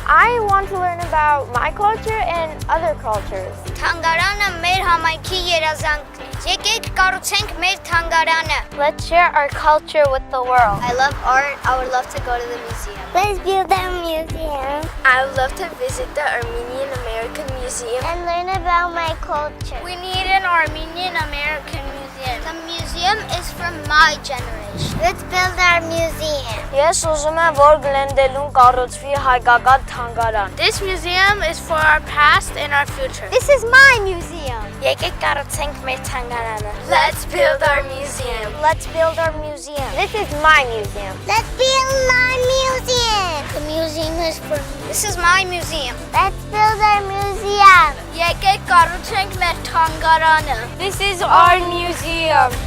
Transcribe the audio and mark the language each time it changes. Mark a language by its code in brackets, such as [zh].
[en] I want to learn about my culture and other cultures. [hy] Թանգարանը մեր համայնքի երազանքն է։ Եկեք կառուցենք մեր թանգարանը։ [en] Let's share our culture with the world. I love art. I would love to go to the museum. Let's build a museum. I would love to visit the Armenian American Museum And learn about my culture. We need an Armenian American museum. The museum is from my generation. Let's build our museum. [hy] Ես ուզում եմ, որ Գլենդելուն կառուցվի հայկական թանգարան. [en] This museum is for our past and our future. This is my museum. [hy] Եկեք կառուցենք մեր թանգարանը. [en] Let's build our museum. Let's build our museum. This is my museum. Let's build our museum. The museum is for me. This is my museum. Let's build our museum. [hy] Եկեք կառուցենք մեր թանգարանը. [en] This is our museum.